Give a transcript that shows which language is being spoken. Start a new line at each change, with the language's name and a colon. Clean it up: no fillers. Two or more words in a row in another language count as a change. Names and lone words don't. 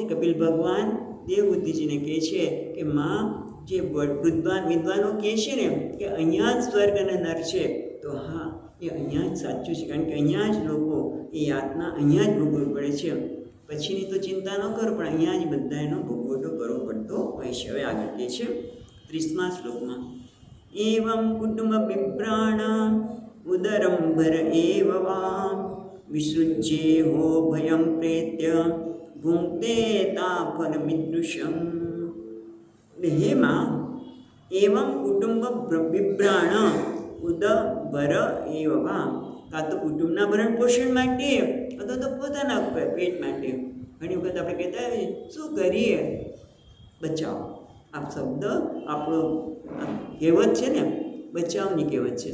Gujarati: કપિલ ભગવાન દેવહૂતિજીને કહે છે કે માં જે વિદ્વાનો કહે છે ને કે અહીંયા જ સ્વર્ગ અને નર્ક છે, તો હા એ અહીંયા જ સાચું છે. કારણ કે અહીંયા જ લોકો એ યાતના અહીંયા જ ભોગવવી પડે છે. પછીની તો ચિંતા ન કરો પણ અહીંયા જ બધા એનો ભોગવટો કરવો પડતો હોય છે. હવે આગળ કહે છે 30મા શ્લોકમાં
Sanskrit: एवं कुटुंब बिभ्राण उदरं भर एव वा विसृज्ये हो भयं प्रेत्य भुङ्क्ते ताफलमिदृशम्। हे माँ, एवं कुटुंब बिभ्राण ઉદબર એવા,
Gujarati: કાં તો કુટુંબના ભરણ પોષણ માટે અથવા તો પોતાના પેટ માટે. ઘણી વખત આપણે કહેતા હોય શું કરીએ, બચાવ. આ શબ્દ આપણો કહેવત છે ને, બચાવની કહેવત છે.